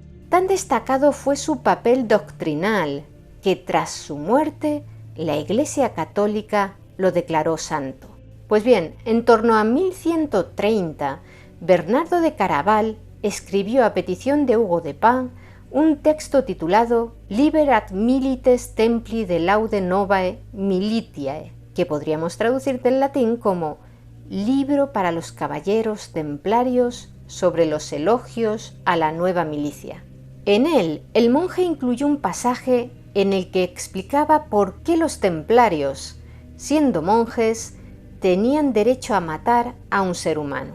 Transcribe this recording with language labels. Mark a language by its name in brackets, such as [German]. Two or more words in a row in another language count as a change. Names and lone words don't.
[Spanish] Tan destacado fue su papel doctrinal que tras su muerte la Iglesia Católica lo declaró santo. Pues bien, en torno a 1130, Bernardo de Claraval escribió a petición de Hugo de Pin un texto titulado Liber ad milites templi de laude novae militiae, que podríamos traducir del latín como Libro para los caballeros templarios sobre los elogios a la nueva milicia. En él, el monje incluyó un pasaje en el que explicaba por qué los templarios, siendo monjes, tenían derecho a matar a un ser humano.